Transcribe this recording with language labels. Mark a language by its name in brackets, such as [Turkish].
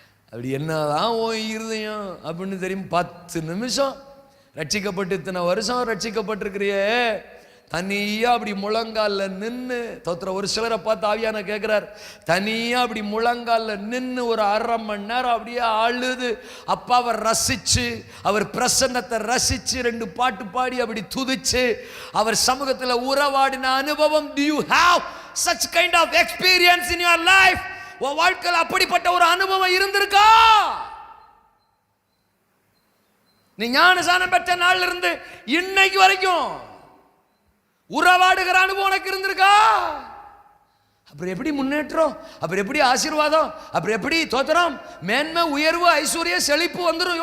[Tamil] அப்படி என்னதான் உன் இருதயம் அப்படின்னு தெரியும். 10 நிமிஷம் ரட்சிக்கப்பட்டு இத்தனை வருஷம் ரட்சிக்கப்பட்டிருக்கிறியே, தனியா அப்படி முழங்கால நின்று தோத்துற. ஒரு சிலரை பார்த்து ஆவியான கேட்கிறார், தனியா அப்படி முழங்கால நின்று ஒரு 1/2 மணி நேரம் அப்படியே அழுது அப்பாவை ரசிச்சு, அவர் பிரசன்னத்தை ரசிச்சு, 2 பாட்டு பாடி அப்படி துதிச்சு அவர் சமூகத்தில் உறவாடின அனுபவம். [English] Do you have such kind of experience in your life? [Tamil] உன் வாழ்க்கையில் அப்படிப்பட்ட ஒரு அனுபவம் இருந்திருக்கா? நீ ஞானஸ்நானம் பெற்ற நாள்ல இருந்து இன்னைக்கு வரைக்கும் உறவாடுகிற அனுபவம் உனக்கு இருந்திருக்கா? அப்புறம் எப்படி முன்னேற்றம், அப்புறம் எப்படி ஆசீர்வாதம், அப்புறம் எப்படி தோத்திரம், மேன்மை, உயர்வு, ஐஸ்வர்ய, செழிப்பு வந்துடும்.